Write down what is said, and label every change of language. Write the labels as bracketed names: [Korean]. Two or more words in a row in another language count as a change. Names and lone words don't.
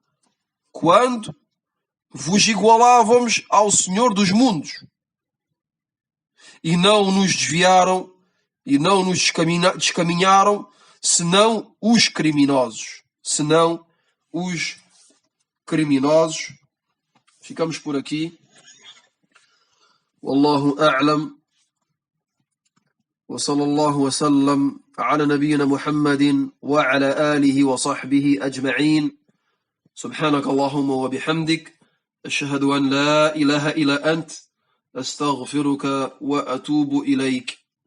[Portuguese] ao Senhor dos mundos, e não nos desviaram e não nos descaminharam senão os criminosos. Ficamos por aqui. [Arabic] والله أعلم. وصلى الله وسلم على نبينا محمد وعلى آله وصحبه أجمعين. سبحانك اللهم وبحمدك أشهد أن لا إله إلا أنت أستغفرك وأتوب إليك.